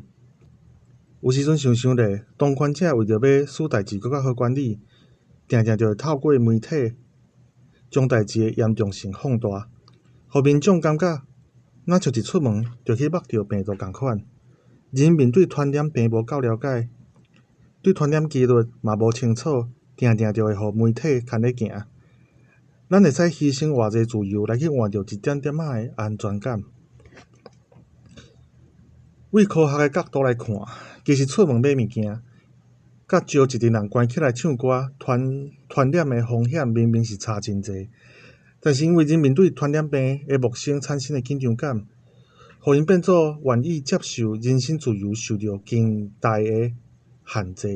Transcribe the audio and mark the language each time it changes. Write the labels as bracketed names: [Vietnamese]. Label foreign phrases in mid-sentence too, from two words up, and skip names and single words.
[Min Nan Chinese] 有时阵想想咧，当权者为着要使代志更较好管理，定定就会透过媒体将代志的严重性放大，互民众感觉若像一出门就去目着病毒共款。人民对传染病无够了解，对传染几率嘛无清楚，定定就会互媒体牵咧行。咱会使牺牲偌济自由来去换着一点点仔的安全感。为科学的角度来看，其实出门买物件，甲招一群人关起来唱歌，传染的风险明明是差真济。但是因为人民对传染病的陌生产生的紧张感，互因变做愿意接受人身自由受到更大的限制。